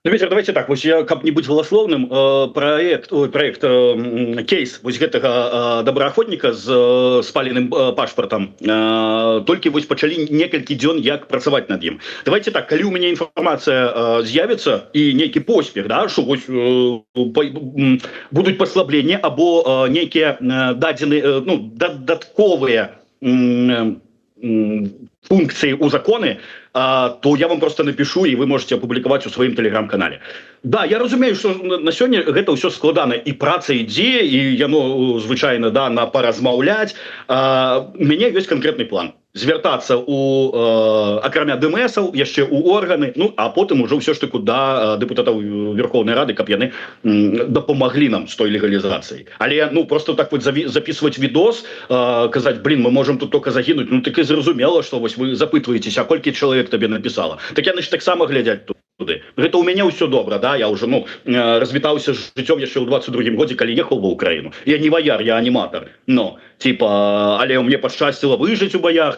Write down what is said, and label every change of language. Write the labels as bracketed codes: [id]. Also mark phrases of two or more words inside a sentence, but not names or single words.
[be] Ну, Витер, [ru] давайте так, [be] вось я, каб не быць галаслоўным, кейс вось гэтага добраахвотніка з спаленым пашпартам толькі вось пачалі некалькі дзён як працаваць над ім. Давайте так, калі у мяне інфармацыя з'явіцца і нейкі поспех, да, што вось будуць паслабленні або нейкія дадзены, ну, дадатковыя функции у законы, [ru] то я вам просто напишу, и вы можете опубликовать у своем телеграм-канале. [be] Да, я разумею, [ru] что на сегодня это все [be] складано, и праца ідзе, и яно, звычайно, да, на поразмаўляць. [ru] У меня есть конкретный план. [be] Звяртацца у акрамя ДМСаў яшчэ ў органы, ну а потым ужо ўсё ж таки да дэпутатаў Верховнай Рады, каб яны дапамаглі нам з той легалізацыяй. Але ну [ru] просто так вот записывать видос, [be] казаць, блин, [ru] мы можем тут только [be] загінуць, ну так і зразумела, что вось вы запытваецеся, а колькі чалавек табе написала. Так яны ж таксама глядзяць туды. Гэта у мяне ўсё добра, да, я уже ну развітаўся з жыццём яшчэ ў 22-м годзе, калі ехаў ва Украіну. Я не ваяр, я аніматор, [ru] но типа, [be] але мне пашчасціла выжыць у баях.